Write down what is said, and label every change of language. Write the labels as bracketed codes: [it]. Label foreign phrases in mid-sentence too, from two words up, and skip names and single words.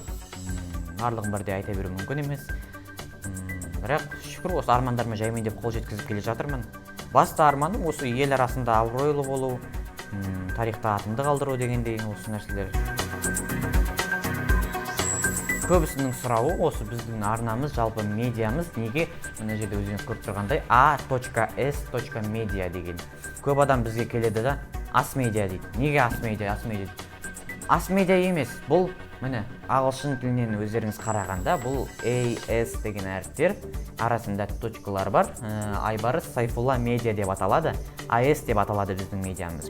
[kk] Барлығын бірде айта беру мүмкін емес. Бірақ шүкір осы армандарыма жаймен деп қол жеткізіп келе жатырмын. Басты арманым осы ел арасында абыройлы болу, тарихта атымды қалдыру дегендей осы нәрселер. Көбісінің сұрауы осы біздің арнамыз, жалпы медиамыз неге мына жерде өзіңіз көріп тұрғандай a.s.media деген. Көп адам бізге келеді да ас-медиа дейді. Неге ас-медиа? Ас-медиа емес. Бұл міне ағылшын тілінен өздеріңіз қарағанда бұл AS деген әріптер арасында точкалар бар. Айбарыс Сайфулла медиа деп аталады. AS деп аталады біздің медиамыз.